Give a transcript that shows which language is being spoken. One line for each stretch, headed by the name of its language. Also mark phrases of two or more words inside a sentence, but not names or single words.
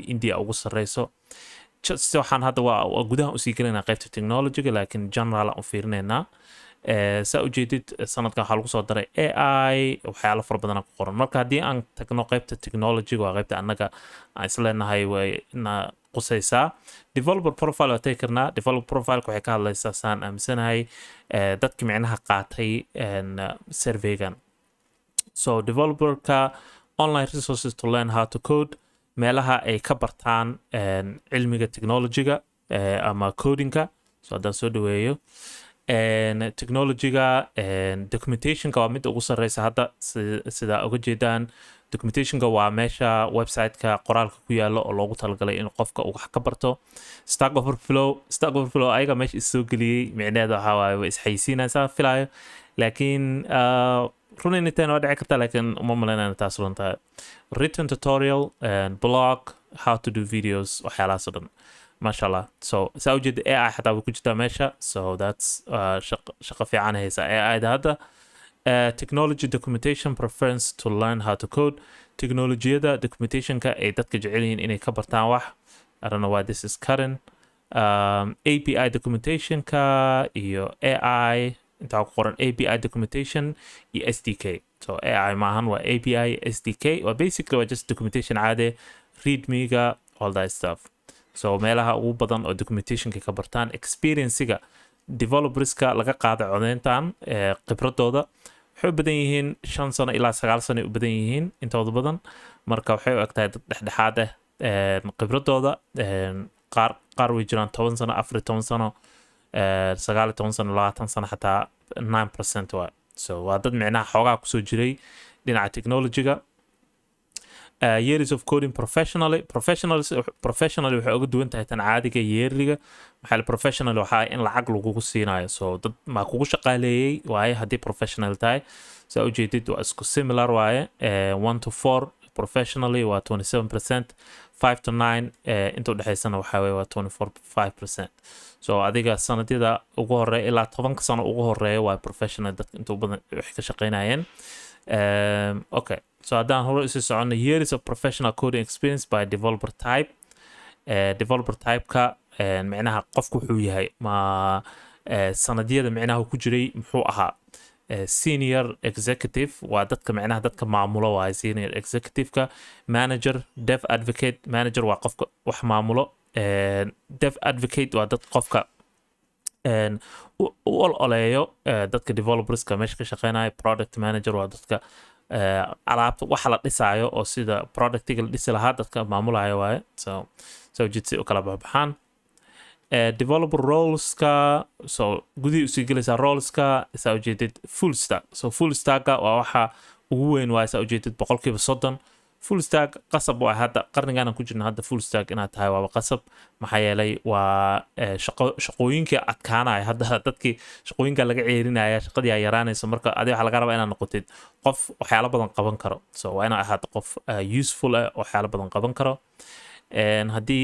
Somali: India ugu sareyso waxaan hadda waa gudaha usii gelinaa qaybta technologyga laakiin general aan u fiirinaynaa saa ujeedid sanadkan waxaa lagu soo daray AI waxyaalo fara badan ku qoran marka haddii aan tagno qaybta technologyga waa qaybta annaga aan isleenahay wayna qusaysaa
English: developer profile
Somali: waa tagi karnaa
English: developer profile
Somali: waxay ka hadlaysaa saan aaminsanahay dadki micnaha qaatay surveygan so developerka
English: online resources to learn how to code
Somali: meelaha ay ka bartaan cilmiga technologyga ama codingka so haddaan soo dhaweeyo technologyga documentationka waa mid ugu sareysa hadda sida uga jeedaan documentationka waa meesha website-ka qoraalka ku yaalo oo loogu talagalay in qofka uu wax ka barto StackOverFlow ayaga meesha isoo geliyey micnaheeda waxaa waaye way isxaysiinaysaa filayo laakiin runinitan waa dhici karta laakiin uma malaynayna taas runtahay
English: written tutorial and blog how to do videos
Somali: waxyaalahaas oo dhan mashallah so saa ujeeda AI xataa way ku jirtaa meesha
English: so that's
Somali: shaqo fiican haysa AI-da hadda
English: technology documentation preference to learn how to code
Somali: technologiyada documentationka ay dadka jecel yihiin inay ka bartaan wax
English: I don't know why this is current
Somali: API documentationka iyo AI intaa ku qoran
English: API documentation
Somali: iyo SDK so AI maahan waa
English: API SDK
Somali: waa basically waa just documentation caade readme-ga
English: all that stuff
Somali: so meelaha ugu badan oo documentationka ka bartaan experience-ga developerska laga qaaday codeyntan khibradooda waxay u badan yihiin 5 sano ilaa 9 sano u badan yihiin intooda badan marka waxay u egtahay dad dhexdhexaad ah khibradooda qaar way jiraan 10 sano 14 sano 19 sano 20 sano xataa 9% waa so waa dad micnaha xoogaa kusoo jiray dhinaca technologyga
English: years of coding professionally
Somali: waxay uga duwan tahay tan caadiga yearliga maxaa professional waxaa in lacag lagugu siinayo so dad ma kugu shaqaaleeyay waaye haddii professional tahay saa ujeedid waa isku similar waaye
English: 1 to 4 professionally
Somali: waa 27%
English: 5 to 9
Somali: inta udhexaysana waxaa weye waa 24.5% so adiga sanadyada ugu horeeya ilaa 10 sano ugu horeeya waa professional dadka inta badan waxay ka shaqaynayeen
English: okay so
Somali: haddaan hore isu socono
English: years of professional coding experience by developer type developer type-ka
Somali: micnaha qofku wuxuu yahay ma sanadyada micnaha ku jiray muxuu ahaa
English: senior executive
Somali: waa dadka micnaha dadka maamulo waa
English: senior executive-ka manager dev advocate manager
Somali: waa qofka wax maamulo
English: dev advocate
Somali: waa dad qofka u ololeeyo dadka developerska meesha ka shaqeynaya
English: product manager
Somali: waa dadka alaabta waxa la dhisaayo oo sida productiga la dhisi lahaa dadka maamulayo waaye so jidsi u kala baxaan
English: developer roleska
Somali: so gudihii usii gelaysaa roleska saa ujeedid
English: full stack
Somali: so
English: full stacka
Somali: waa waxa ugu weyn waaye saa ujeedid 30%
English: full stack
Somali: qasab waa hadda qarnigan ku jirna hadda
English: full stack
Somali: inaad tahay waa qasab maxaa yeelay waa shaqooyinka adkaanaya hadda dadkii shaqooyinka laga ceerinaya shaqadii ay yaraanayso marka adiga waxa laga rabaa inaad noqotid qof waxyaalo badan qaban karo so waa inaad ahaato qof useful ah waxyaalo badan qaban karo haddii